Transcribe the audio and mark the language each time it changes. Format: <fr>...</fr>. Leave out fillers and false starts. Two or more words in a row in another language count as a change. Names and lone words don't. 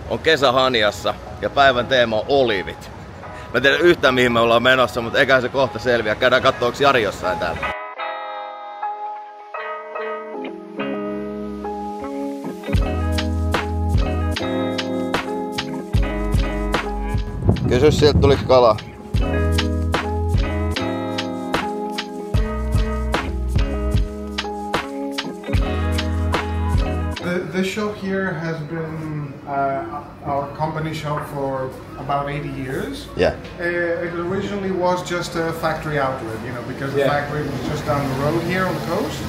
<fi>on kesähanjassa ja päivän teema on oliivit. Mä en tiedä yhtään mihin me ollaan menossa, mutta eiköhän se kohta selviä. Käydään kattoo, onks Jari jossain täällä. Kysy, sieltä tuli kala.</fi> <en>The shop here has been our company shop for about 80 years. Yeah. It originally was just a factory outlet, you know, because the factory was just down the road here on the coast.</en>